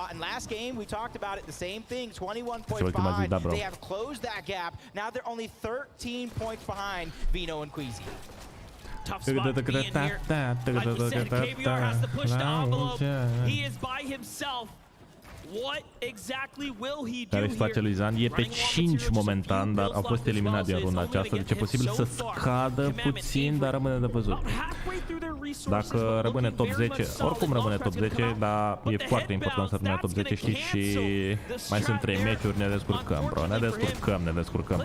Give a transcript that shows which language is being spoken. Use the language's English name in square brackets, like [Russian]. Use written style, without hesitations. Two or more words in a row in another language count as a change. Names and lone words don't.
[English] And last game, we talked about it, the same thing, 21.5. They have closed that gap. Now they're only 13 points behind Vino and Queasy. Tough spot to be in here. Like we said, KBR has to push the envelope. He is by himself. What exactly will he do [Romanian] care situația lui Zan? E pe 5 momentan, dar au fost eliminat din runda aceasta, deci e posibil să scadă puțin, dar rămâne de văzut. Dacă rămâne top 10, oricum rămâne top 10, dar e foarte important să rămâne top 10, știi, și mai sunt 3 meciuri, ne descurcăm, bro, ne descurcăm.